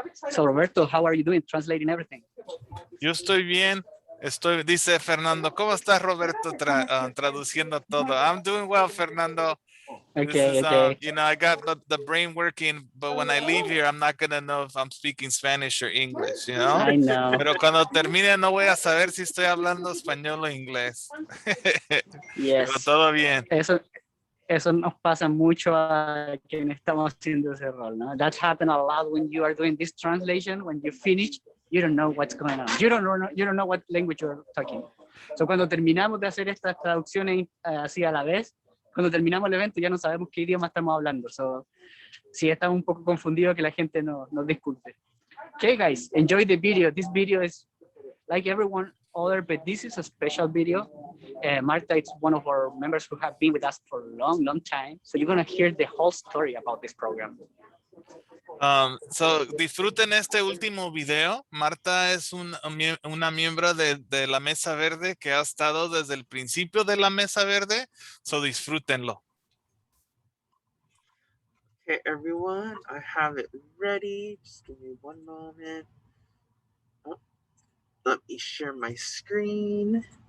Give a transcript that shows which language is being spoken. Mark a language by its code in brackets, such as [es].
[en] So Roberto, how are you doing translating everything? [es] Yo estoy bien. Dice Fernando, ¿cómo estás, Roberto, traduciendo todo? [en] I'm doing well, Fernando. Okay, okay. You know, I got the brain working, but when I leave here, I'm not going to know if I'm speaking Spanish or English, you know? I know. [es] Pero cuando termine, no voy a saber si estoy hablando español o inglés. [en] Yes. [es] Pero todo bien. Eso nos pasa mucho a quienes estamos haciendo ese rol, ¿no? [en] That happens a lot when you are doing this translation. When you finish, you don't know what's going on. You don't know what language you're talking. [es] So cuando terminamos de hacer estas traducciones así a la vez, cuando terminamos el evento ya no sabemos qué idioma estamos hablando. So, si estamos un poco confundidos, que la gente nos disculpe. [en] Okay, guys, enjoy the video. This video is like everyone other, but this is a special video. Marta is one of our members who have been with us for a long, long time. So you're going to hear the whole story about this program. [es] So disfruten este último video. Marta es una miembro de la Mesa Verde que ha estado desde el principio de la Mesa Verde. So disfrútenlo. [en] Okay, everyone, I have it ready. Just give me one moment. Oh, let me share my screen.